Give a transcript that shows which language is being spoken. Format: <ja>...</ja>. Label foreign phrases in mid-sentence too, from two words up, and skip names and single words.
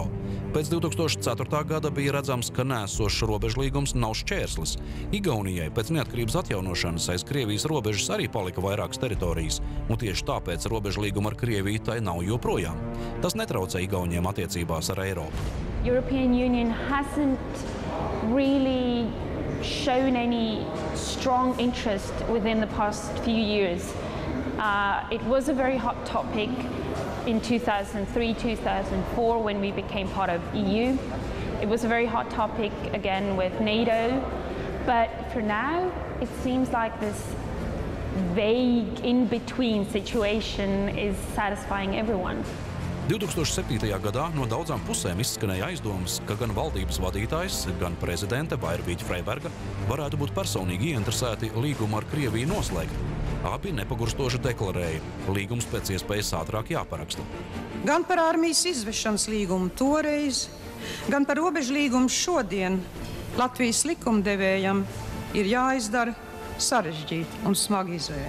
<lv>Pēc 2004. gada bija redzams, ka nēsošs robežlīgums nav šķērslis. Igaunijai pēc neatkarības atjaunošanas aiz Krievijas robežas arī palika vairākas teritorijas, un tieši tāpēc robežlīguma ar Krieviju tai nav joprojām. Tas netraucē Igauniem attiecībās ar Eiropu.</lv> <en>European Union hasn't really shown any strong interest within the past few years. It was a very hot topic in 2003-2004 when we became part of EU. It was a very hot topic again with NATO. But for now, it seems like this vague in-between situation is satisfying everyone.</en> <lv>2007. gadā no daudzām pusēm izskanēja aizdomas, ka gan valdības vadītājs, gan prezidente Vairvīķa Freiberga varētu būt personīgi ieinteresēti līgumu ar Krieviju noslēgt. Abi nepagurstoši deklarēja, līgums pēc iespējas ātrāk jāparaksta. Gan par armijas izvešanas līgumu toreiz, gan par robežu līgumu šodien Latvijas likumdevējam ir jāizdara sarežģīta un smaga izvēle.</lv>